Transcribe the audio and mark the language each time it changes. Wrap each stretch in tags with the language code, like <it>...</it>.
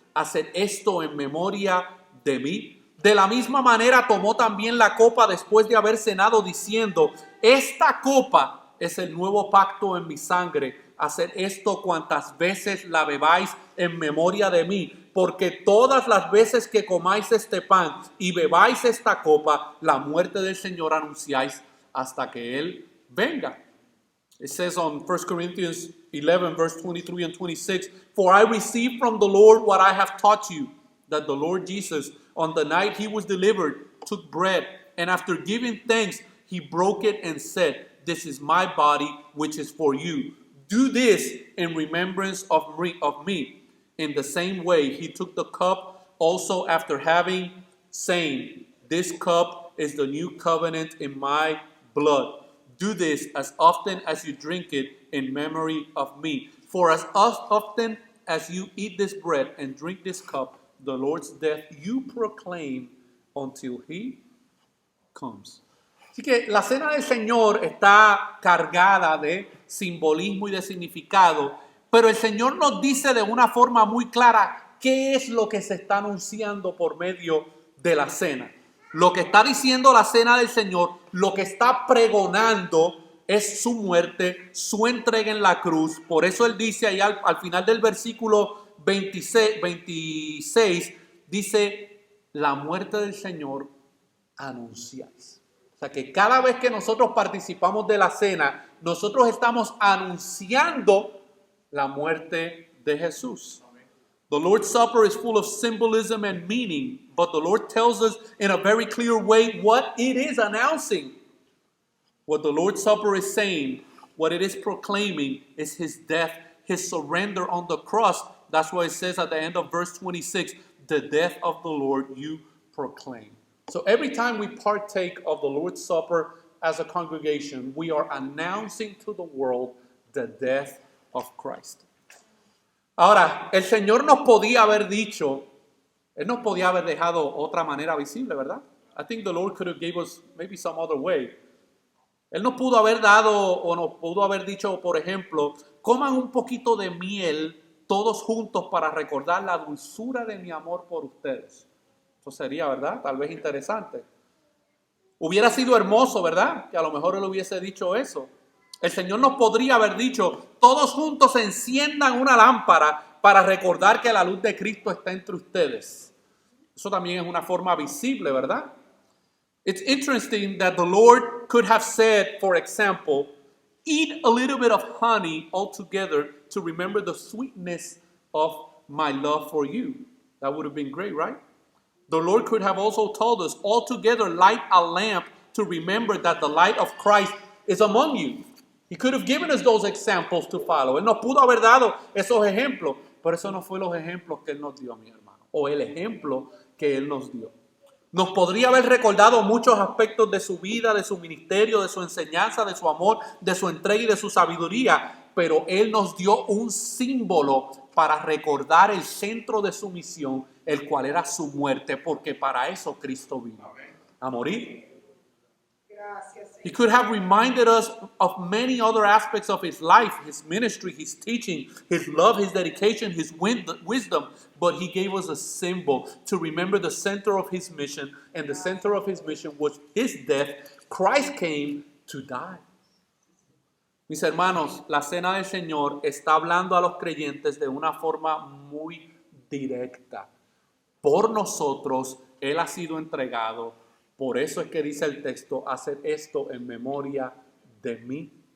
<es>Haced esto en memoria de mí. De la misma manera tomó también la copa después de haber cenado diciendo, esta copa es el nuevo pacto en mi sangre. Haced esto cuantas veces la bebáis en memoria de mí, porque todas las veces que comáis este pan y bebáis esta copa, la muerte del Señor anunciáis hasta que Él venga.</es> <en>It says on 1 Corinthians 11, verse 23 and 26, for I received from the Lord what I have taught you, that the Lord Jesus, on the night He was delivered, took bread, and after giving thanks, He broke it and said, this is my body, which is for you. Do this in remembrance of me. In the same way, He took the cup also after having saying, this cup is the new covenant in my blood. Do this as often as you drink it in memory of me. For as often as you eat this bread and drink this cup, the Lord's death you proclaim until He comes.</en> <es>Así que la Cena del Señor está cargada de simbolismo y de significado, pero el Señor nos dice de una forma muy clara qué es lo que se está anunciando por medio de la cena. Lo que está diciendo la Cena del Señor, lo que está pregonando es su muerte, su entrega en la cruz. Por eso Él dice ahí al final del versículo 26, dice, la muerte del Señor anunciáis. O sea que cada vez que nosotros participamos de la cena, nosotros estamos anunciando la muerte de Jesús.</es> <en>The Lord's Supper is full of symbolism and meaning, but the Lord tells us in a very clear way what it is announcing. What the Lord's Supper is saying, what it is proclaiming is His death, His surrender on the cross. That's why it says at the end of verse 26, the death of the Lord you proclaim. So every time we partake of the Lord's Supper as a congregation, we are announcing to the world the death of Christ.</en> <es>Ahora, el Señor nos podía haber dicho, Él nos podía haber dejado otra manera visible, ¿verdad?</es> <en>I think the Lord could have gave us maybe some other way.</en> <es>Él nos pudo haber dado o nos pudo haber dicho, por ejemplo, coman un poquito de miel todos juntos para recordar la dulzura de mi amor por ustedes. Eso sería, ¿verdad? Tal vez interesante. Hubiera sido hermoso, ¿verdad? Que a lo mejor Él hubiese dicho eso. El Señor nos podría haber dicho, todos juntos enciendan una lámpara para recordar que la luz de Cristo está entre ustedes. Eso también es una forma visible, ¿verdad?</es> <en>It's interesting that the Lord could have said, for example, eat a little bit of honey all together to remember the sweetness of my love for you. That would have been great, right? The Lord could have also told us, all together light a lamp to remember that the light of Christ is among you. He could have given us those examples to follow.</en> <es>Él nos pudo haber dado esos ejemplos, pero eso no fue los ejemplos que Él nos dio, mi hermano, o el ejemplo que Él nos dio. Nos podría haber recordado muchos aspectos de su vida, de su ministerio, de su enseñanza, de su amor, de su entrega y de su sabiduría, pero Él nos dio un símbolo para recordar el centro de su misión, el cual era su muerte, porque para eso Cristo vino, a morir.</es> <en>He could have reminded us of many other aspects of his life, his ministry, his teaching, his love, his dedication, his wisdom, but he gave us a symbol to remember the center of his mission, and the center of his mission was his death. Christ came to die.</en> <es>Mis hermanos, la cena del Señor está hablando a los creyentes de una forma muy directa. Por nosotros, Él ha sido entregado. Por eso es que dice el texto, hacer esto en memoria de mí.</es>